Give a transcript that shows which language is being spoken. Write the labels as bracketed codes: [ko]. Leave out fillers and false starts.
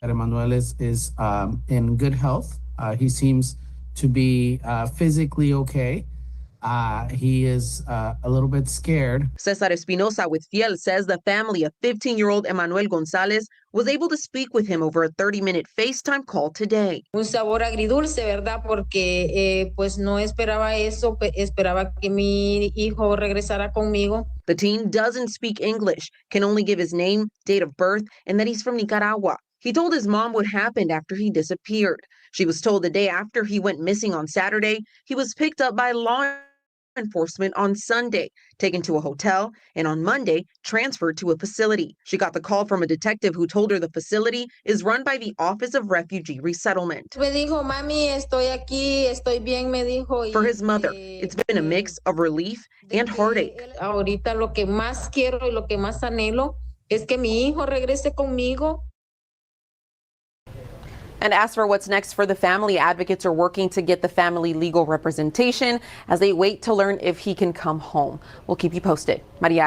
[en] Emmanuel is in good health. He seems to be physically okay. He is a little bit scared. Cesar Espinosa with Fiel says the family of 15-year-old Emmanuel Gonzalez was able to speak with him over a 30-minute FaceTime call today. [es] Un sabor agridulce, ¿verdad? Porque pues no esperaba eso, esperaba que mi hijo regresara conmigo. [en] The teen doesn't speak English, can only give his name, date of birth, and that he's from Nicaragua. He told his mom what happened after he disappeared. She was told the day after he went missing on Saturday, he was picked up by law enforcement on Sunday, taken to a hotel, and on Monday, transferred to a facility. She got the call from a detective who told her the facility is run by the Office of Refugee Resettlement. [es] Me dijo, mami, estoy aquí, estoy bien, me dijo. [en] For his mother, it's been a mix of relief and heartache. [es] Ahorita lo que más quiero y lo que más anhelo es que mi hijo regrese conmigo. [en] And as for what's next for the family, advocates are working to get the family legal representation as they wait to learn if he can come home. We'll keep you posted. Maria Aguilera.